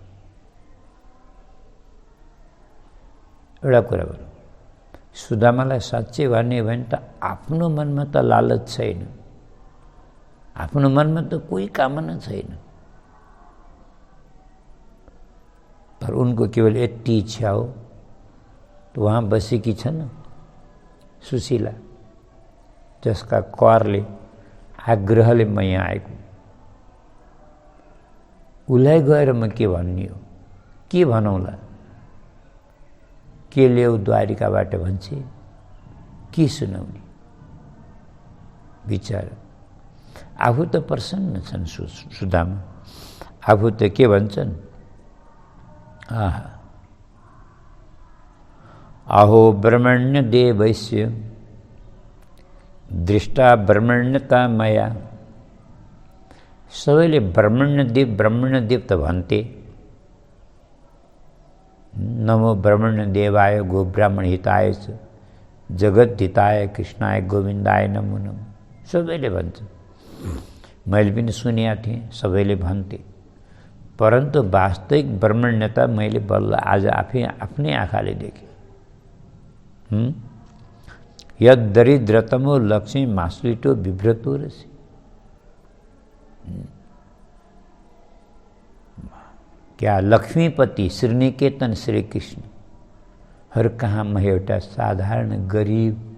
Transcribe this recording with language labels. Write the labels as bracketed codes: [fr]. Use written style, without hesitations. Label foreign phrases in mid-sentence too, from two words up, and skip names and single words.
[ne] एउटा कुरा भनौँ, सुदामालाई साँच्चै भन्ने भने त आफ्नो मनमा त लालच छैन। आफ्नो मनमा त कोही कामना छैन, तर उनको केवल यति इच्छा हो। तो वहाँ बसेकी छन् सुशीला, जसका करले आग्रहले म यहाँ आएको। उसलाई गएर म के भन्ने हो, के भनौँला, के ल्याऊ द्वारिकाबाट भन्छे, के सुनाउने। बिचारा आफू त प्रसन्न छन् सुदामा, आफू त के भन्छन्, आहा [sa] अहो ब्रह्मण्य देवैस्य दृष्टा ब्रह्मण्यता मया। [ne] सबैले ब्रह्मण्यदेव त भन्थे, [sa] नमो ब्रह्मण्य देवाय गो ब्राह्मण हिताय च जगत हिताय कृष्णाय गोविन्दाय नमो नमः। [ne] सबैले भन्छ, मैले पनि सुनेका थिएँ, सबैले भन्थे, परन्तु वास्तविक ब्रह्मण्यता मैले बल्ल आज आफ्नै आँखाले देखेँ। [sa] यद दरिद्रतमो लक्ष्मी मासुलिटो विभ्रतो रसी। [ne] क्या लक्ष्मीपति श्रीनिकेतन श्री कृष्ण हर कहाँ म एउटा साधारण गरीब